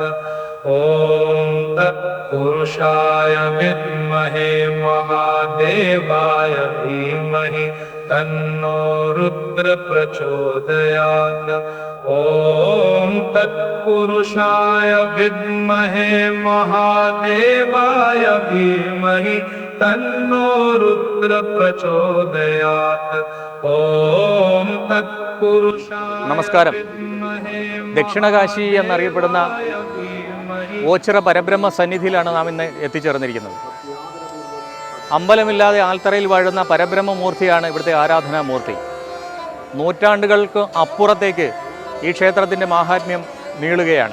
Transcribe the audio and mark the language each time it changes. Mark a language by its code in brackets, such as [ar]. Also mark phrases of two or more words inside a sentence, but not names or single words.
[sa] ॐ तत्पुरुषाय विद्महे महादेवाय धीमहि तन्नो रुद्र प्रचोदयात्। ॐ तत्पुरुषाय विद्महे महादेवाय धीमहि तन्नो रुद्र प्रचोदयात्। ॐ तत्पुरुषाय [ml] നമസ്കാരം. ദക്ഷിണകാശി എന്നറിയപ്പെടുന്ന ഓച്ചിറ പരബ്രഹ്മ സന്നിധിയിലാണ് നാം ഇന്ന് എത്തിച്ചേർന്നിരിക്കുന്നത്. അമ്പലമില്ലാതെ ആൽത്തറയിൽ വാഴുന്ന പരബ്രഹ്മമൂർത്തിയാണ് ഇവിടുത്തെ ആരാധനാമൂർത്തി. നൂറ്റാണ്ടുകൾക്ക് അപ്പുറത്തേക്ക് ഈ ക്ഷേത്രത്തിൻ്റെ മാഹാത്മ്യം നീളുകയാണ്.